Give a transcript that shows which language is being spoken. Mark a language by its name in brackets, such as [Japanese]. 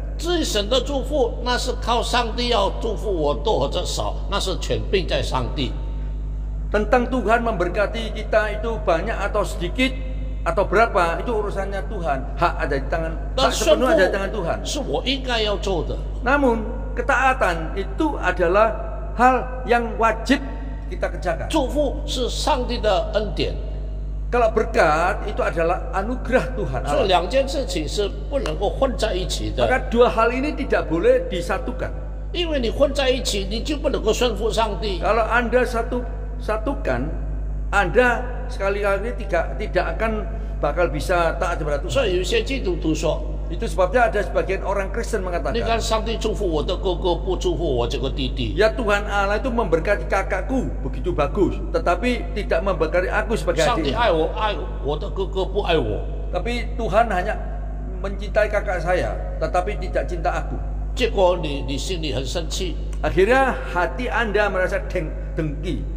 [Chinese] 至于神的祝福，那是靠上帝要祝福我多或者少，那是权柄在上帝。 [Indonesian] Tentang Tuhan memberkati kita itu banyak atau sedikit atau berapa, itu urusannya Tuhan. Hak ada di tangan, hak sepenuhnya ada di tangan Tuhan. [Chinese] 是我应该要做的。 [Indonesian] Namun ketaatan itu adalah hal yang wajib kita kerjakan. [Chinese] 祝福是上帝的恩典， [Indonesian] Kalau berkat itu adalah anugerah Tuhan [Chinese] 所以 [Indonesian] Allah. [Chinese] 两件事情是不能够混在一起的。 [Indonesian] Maka dua hal ini tidak boleh disatukan. [Chinese] 因为你混在一起，你就不能够顺服上帝。 [Indonesian] Kalau Anda satukan, Anda sekali-kali tidak akan bakal bisa taat kepada Tuhan. [Chinese] 所以有些基督徒说， [Indonesian] Itu sebabnya ada sebagian orang Kristen [Chinese] 你 [Indonesian] mengatakan, [Chinese] 看上帝祝福我的哥哥，不祝福我这个弟弟。 [Indonesian] ya Tuhan Allah itu memberkati kakakku begitu bagus, tetapi tidak memberkati aku sebagai [Chinese] 上帝 [Indonesian] adiknya. [Chinese] 爱我的哥哥，不爱我。 [Indonesian] Tapi Tuhan hanya mencintai kakak saya, tetapi tidak cinta aku. [Chinese] 结果你心里很生气， [Indonesian] Akhirnya hati Anda merasa dengki,